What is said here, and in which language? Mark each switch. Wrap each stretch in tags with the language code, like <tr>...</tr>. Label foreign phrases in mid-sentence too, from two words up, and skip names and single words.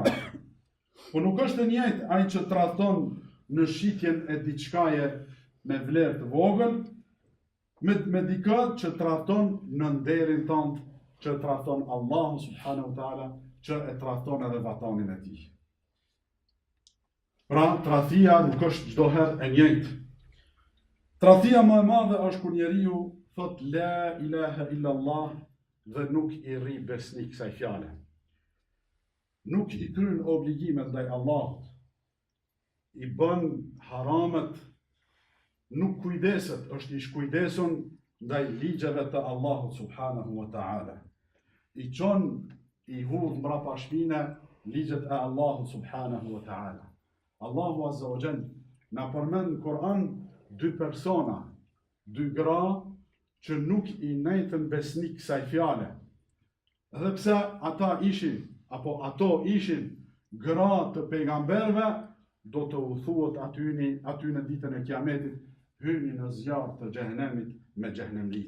<sq>Po nuk është e njëjtë ai që tradhton në shitjen e diçkaje me vlerë të vogël, me dikë që tradhton në nderin tënd, që tradhton Allahu</sq> <ar>سبحانه وتعالى,</ar> <sq>që e tradhton edhe vatanin e tij. Pra, tradhtia nuk është çdo herë e njëjtë. Tradhtia më e madhe është kur njeriu thot</sq> <ar>لا إله إلا الله</ar> <sq>dhe nuk i rri besnik kësaj fjale. Nuk i kryen obligimet ndaj Allahut. I bën haramet, nuk kujdeset, është i shkujdesun ndaj ligjeve të Allahut</sq> <ar>سبحانه وتعالى.</ar> <sq>I çon i hudh mbrapa shpine ligjet e Allahut</sq> <ar>سبحانه وتعالى.</ar> <sq>Allahu</sq> <ar>عز وجل</ar> <sq>na përmend në Kur'an dy persona, dy gra që nuk i nejtën besnik kësaj fjale. Edhe pse ata ishin, apo ato ishin gra të pejgamberve, do të u thuhet aty në ditën e Kiametit, hyni në zjarr të xhehenemit me xhehenemlit.</sq>